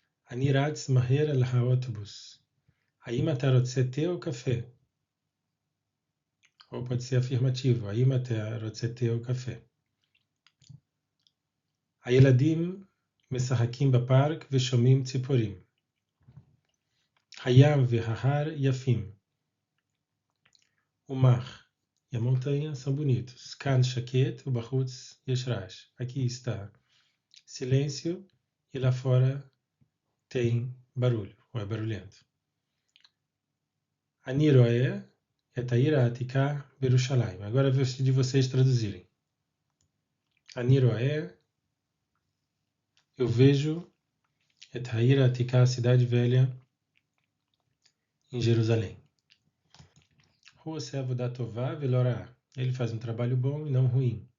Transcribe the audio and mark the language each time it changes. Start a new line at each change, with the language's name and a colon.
Hebrew: אני רץ מהר אל האוטובוס. האם אתה רוצה תה או קפה?
Portuguese: Ou pode ser afirmativo.
Hebrew: האם אתה רוצה תה או קפה? הילדים משחקים בפארק ושומעים ציפורים. הים וההר יפים. ומח,
Portuguese: e a montanha são bonitos.
Hebrew: כאן שקט ובחוץ יש רעש.
Portuguese: Aqui está silêncio e lá fora tem barulho, ou é barulhento.
Hebrew: אני רואה את העיר העתיקה בירושלים.
Portuguese: Agora eu vou de vocês traduzirem.
Hebrew: אני רואה,
Portuguese: eu vejo,
Hebrew: et ha'ir ha'tika,
Portuguese: a cidade velha, em Jerusalém.
Hebrew: Hu oseh avodat tová velo ra'á.
Portuguese: Ele faz um trabalho bom e não ruim.